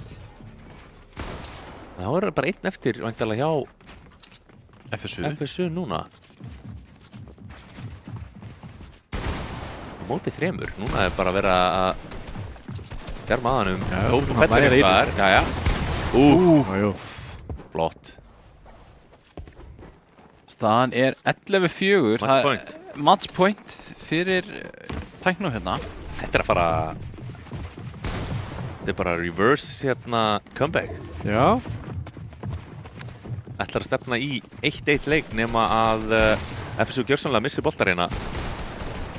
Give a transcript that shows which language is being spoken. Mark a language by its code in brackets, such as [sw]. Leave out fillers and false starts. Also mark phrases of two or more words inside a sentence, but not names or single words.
[is] Þá er það bara einn eftir, væntanlega hjá FSU núna. Á móti 3. Núna er bara að vera að germa að hann Tofu fellur eitthvað þar. Flott. Staðan er 11-4. [en] Match point [is] fyrir Tæknó hérna. Þetta er að fara... Þetta er bara reverse hérna comeback. Já. Ætlar að stefna í 1-1 leik nema að FSU gjörsamlega missi boltar hérna.